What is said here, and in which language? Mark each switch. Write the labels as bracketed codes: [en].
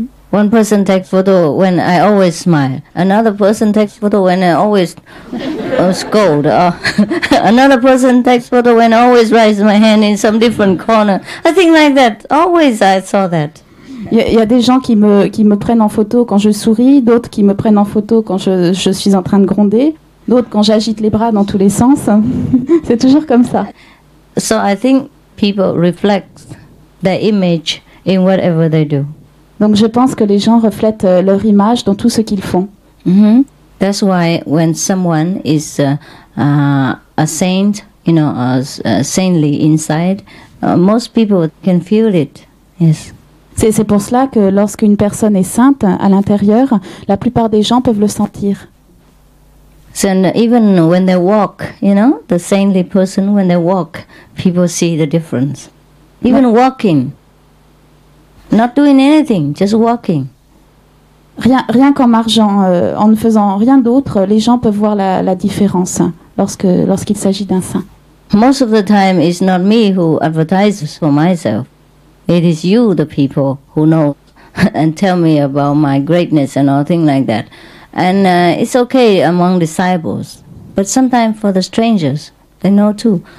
[en] One person takes photo when I always smile. Another person takes photo when I always scold. Another person takes photo when I always raise my hand in some different corner. I think like that. Always I saw that. [fr] Il y a des gens qui me prennent en photo quand je souris, d'autres qui me prennent en photo quand je suis en train de gronder, d'autres quand j'agite les bras dans tous les sens. C'est toujours comme ça. [en] So I think people reflect their image in whatever they do. [fr] Donc je pense que les gens reflètent leur image dans tout ce qu'ils font. [en] That's why when someone is a saint, saintly inside, most people can feel it. Yes. [fr] C'est pour cela que lorsqu'une personne est sainte à l'intérieur, la plupart des gens peuvent le sentir. [en] So even when they walk, the saintly person, when they walk, people see the difference. Even walking, not doing anything, just walking. [fr] Rien qu'en marchant, en ne faisant rien d'autre, les gens peuvent voir la différence lorsqu'il s'agit d'un saint. [en] Most of the time, it's not me who advertises for myself. It is you, the people, who know and tell me about my greatness and all things like that. And it's okay among disciples, but sometimes for the strangers, they know too.